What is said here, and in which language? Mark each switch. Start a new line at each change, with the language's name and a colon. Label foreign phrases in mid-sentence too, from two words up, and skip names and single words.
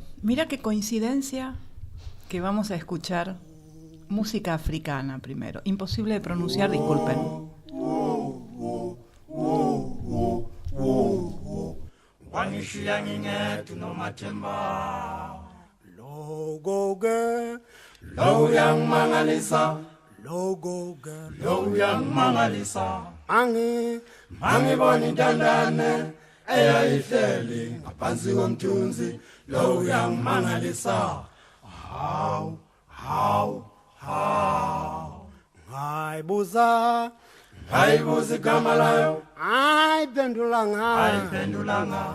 Spanish: Mira qué coincidencia que vamos a escuchar música africana primero. Imposible de pronunciar, disculpen.
Zulu: Lo yang mangalisa, lo yang mangalisa. Mangi boni dandane, eya ihleli ngaphansi komthunzi. Lo yang mangalisa, how. Ngaibuza igama layo, ayiphendulanga.